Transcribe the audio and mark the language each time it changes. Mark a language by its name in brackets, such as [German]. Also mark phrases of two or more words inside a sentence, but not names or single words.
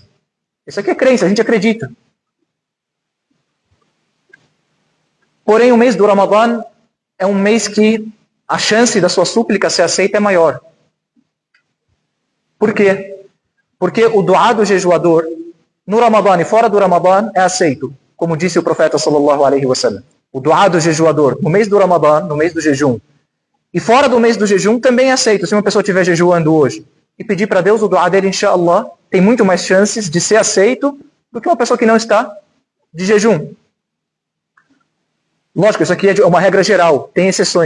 [Portuguese] Isso aqui é crença, a gente acredita. Porém, o mês do Ramadã é um mês que a chance da sua súplica ser aceita é maior. Por quê? Porque o duá do jejuador, no Ramadã e fora do Ramadã, é aceito. Como disse o profeta [Arabic] صلى الله عليه وسلم. [Portuguese] O duá do jejuador, no mês do Ramadã, no mês do jejum, e fora do mês do jejum, também é aceito. Se uma pessoa estiver jejuando hoje e pedir para Deus, o duá dele, inshallah, tem muito mais chances de ser aceito do que uma pessoa que não está de jejum. Lógico, isso aqui é uma regra geral, tem exceções.